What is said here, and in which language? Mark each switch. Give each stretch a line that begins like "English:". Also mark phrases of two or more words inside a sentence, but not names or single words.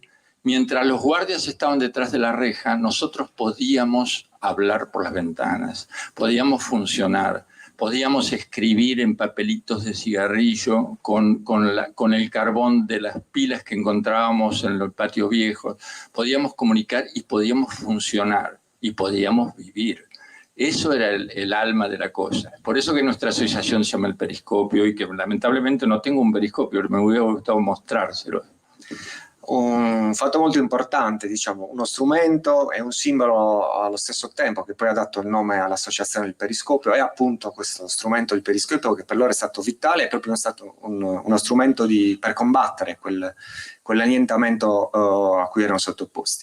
Spanish: Mientras los guardias estaban detrás de la reja, nosotros podíamos hablar por las ventanas, podíamos funcionar, podíamos escribir en papelitos de cigarrillo con el carbón de las pilas que encontrábamos en los patios viejos, podíamos comunicar y podíamos funcionar y podíamos vivir. Eso era el alma de la cosa. Por eso que nuestra asociación se llama el Periscopio, y que lamentablemente no tengo un periscopio, me hubiera gustado mostrárselo.
Italian: un fatto molto importante, diciamo, uno strumento e un simbolo allo stesso tempo, che poi ha dato il nome all'associazione del periscopio, è appunto questo strumento, il periscopio, che per loro è stato vitale, è proprio stato uno strumento per combattere quell'annientamento a cui erano sottoposti.